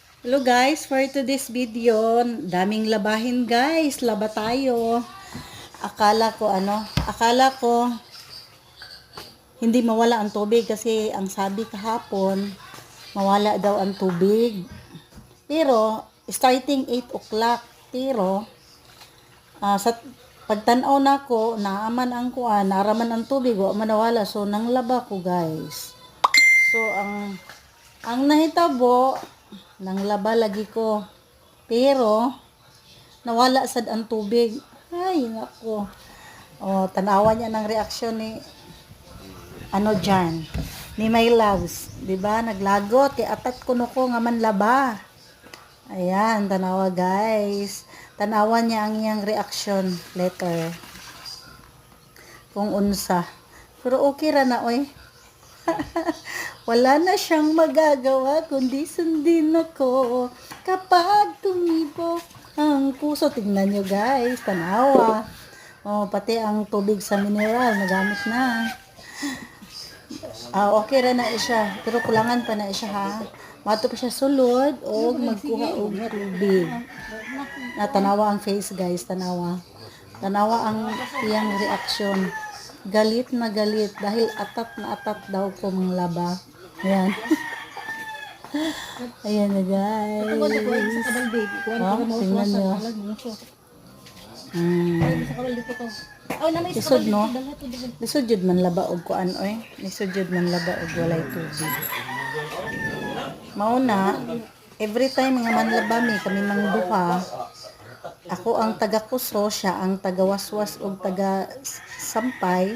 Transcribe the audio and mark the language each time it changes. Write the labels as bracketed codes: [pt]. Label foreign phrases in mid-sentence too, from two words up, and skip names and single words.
[en] Hello guys, for today's video, [tl] daming labahin guys, laba tayo. Akala ko hindi mawala ang tubig kasi ang sabi kahapon, mawala daw ang tubig. Pero, [en] starting 8 o'clock, [ceb] pero, sa pagtanaw na ko, naaman ang kuan, naraman ang tubig, wa manawala. So, nanglaba ko guys. So, ang nahitabo, nanglaba lagi ko. Pero, nawala sad ang tubig. Ay, nako. O, tanawa niya ng reaksyon ni, dyan, ni My Loves. Diba? Naglagot. Atat ko no ko nga manlaba. Ayan, tanawa guys. Tanawa niya ang iyang reaction later. Kung unsa. Pero okay ra na, oy. [tl] Wala na siyang magagawa kundi sundin ako kapag tumibok ang puso. Tingnan nyo [ceb] guys, tanawa. Oh, pati ang tubig sa mineral nagamit na. Okay ra na siya, pero kulangan pa na siya ha. Mato pa siya sulod o magkuha og tubig. Tanawa ang face guys, tanawa. Tanawa ang iyang reaksyon. [tl] Galit na galit dahil atat daw ko manglaba. Ayan. Ayan na guys. Tingnan nyo. [ceb] Lisod no? Lisod jud man laba og kuan oy. Lisod jud man laba og walay tubig. Mauna, [en] every time [ceb] nga manlaba mi kami mangduha, ako ang taga-kuso, siya ang taga-waswas o taga-sampay.